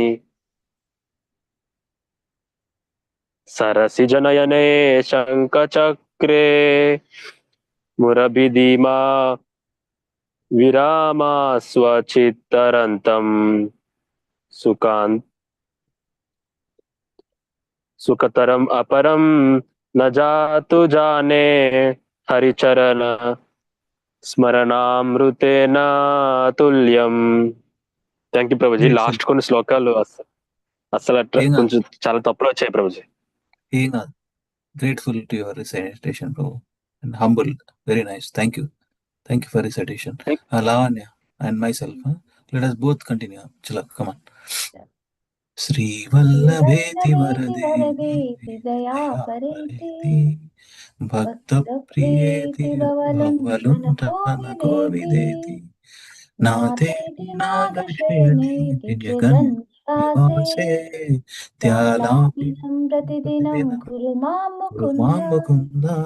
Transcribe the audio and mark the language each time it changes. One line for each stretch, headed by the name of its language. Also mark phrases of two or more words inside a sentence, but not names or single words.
Sanskrit: सरसि जनयने शङ्खचक्रे मुरभिधीमा विरामा स्वचित्तरन्तं सुखतरम् अपरं न जातु जाने हरिचरण స్మరణామృతేన తుల్యం.
English: Thank you prabhuji.
Telugu: లాస్ట్ కొన్ని శ్లోకాలు అసలు కొంచెం చాలా తప్పులు వచ్చాయి ప్రభుజీ. ఏం కాదు,
English: grateful to your recitation prabhu and humble, very nice. Thank you for recitation. Lavanya and myself, let us both continue. చలో, come on.
Sanskrit: శ్రీవల్లభేతి వరదేతి దయాపరేతి భక్త ప్రియేతి భవలుంఠన కోవిదేతి నాతేతి నాగశయనేతి జగన్ నివాసే త్యాలాపినం ప్రతిదినం కురు మాం ముకుంద.